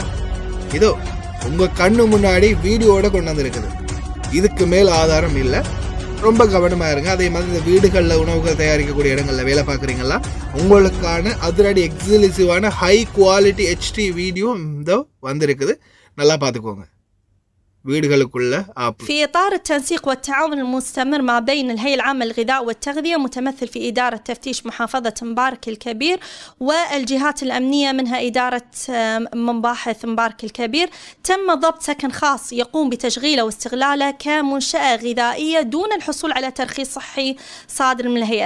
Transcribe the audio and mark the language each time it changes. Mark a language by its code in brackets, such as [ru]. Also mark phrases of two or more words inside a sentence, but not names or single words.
[ta] இதோ உங்கள் கண்ணு முன்னாடி வீடியோட கொண்டு வந்துருக்குது. இதுக்கு மேல் ஆதாரம் இல்லை. ரொம்ப கவனமாக இருங்க. அதே மாதிரி இந்த வீடுகளில் உணவுகள் தயாரிக்கக்கூடிய இடங்களில் வேலை பார்க்குறீங்களா? உங்களுக்கான அதிரடி எக்ஸ்க்ளூசிவான [en] high quality HD video [ta] இதோ வந்திருக்குது. நல்லா பார்த்துக்கோங்க. [ar] في إطار التنسيق والتعاون المستمر ما بين الهيئة العامة للغذاء والتغذية متمثل في إدارة تفتيش محافظة مبارك الكبير والجهات الأمنية منها إدارة مباحث مبارك الكبير، تم ضبط سكن خاص يقوم بتشغيله واستغلاله كمنشأة غذائية دون الحصول على ترخيص صحي صادر من الهيئة.